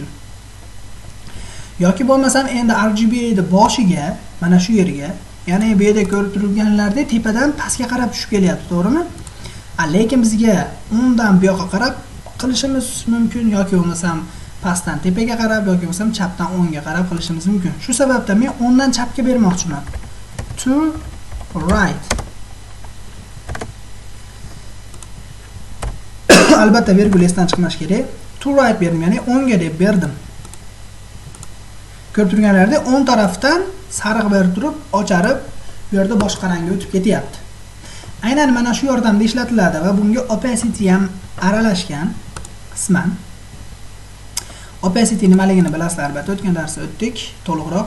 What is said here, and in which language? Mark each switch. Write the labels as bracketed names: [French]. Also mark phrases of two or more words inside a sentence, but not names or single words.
[Uzbek] Yoki bo'lmasam endi RGB ni boshiga, mana shu yerga, ya'ni bu yerda ko'rib turganlardek tepadan pastga qarab tushib kelyapti, to'g'rimi? Lekin bizga undan bu yoqqa qarab qilishimiz mumkin, yoki bo'lmasam pastdan tepaga qarab, yoki bo'lmasam chapdan o'ngga qarab qilishimiz mumkin. Shu sababdan men o'ngdan chapga bermoqchiman. [English] To right. [Uzbek] Albatta virgul esdan chiqmash kerak. [English] To right [Uzbek] berdim, ya'ni o'ngga deb berdim. Ko'rib turganlarda o'ng tarafdan sariq berib turib, ocharib, bu yerda boshqa rangga o'tib ketyapti. Aynan mana shu yordamda ishlatiladi va bunga opacity ham aralashgan qisman. Opacity nimaligini bilasizlar, albatta o'tgan darsda o'tdik to'liqroq.